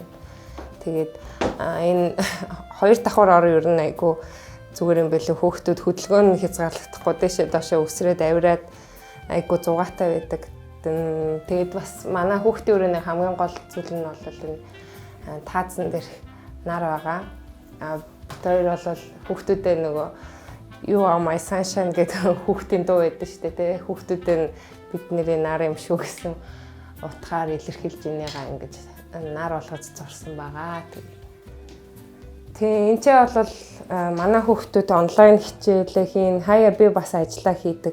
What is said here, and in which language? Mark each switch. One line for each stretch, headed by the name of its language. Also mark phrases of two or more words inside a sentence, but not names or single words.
Mongolian: Тэгээд энэ хоёр давхар ор ер нь айгу зүгээр юм байлээ. Хүүхдүүд хөдөлгөөн хязгаарлагдахгүй дэшээ доошоо өсрээд авираад айгу зугаатай байдаг. Тэгээд бас манай хүүхдийн өрөөний хамгийн гол зүйл нь бол энэ таазан дээр нар байгаа. Бид хоёр бол хүүхдүүдээ нөгөө You are my sunshine гэдэг хүүхдийн дуу байдаг шүү дээ. Хүүхдүүдээ бидний нар юм шүү гэсэн утгаар илэрхийлж инээгаа ингэж нар болгож зурсан байгаа. Тийм, энэ ч бол манай хүүхдүүд онлайн хичээлээ хийн, хаяа би бас ажиллаа хийдэг.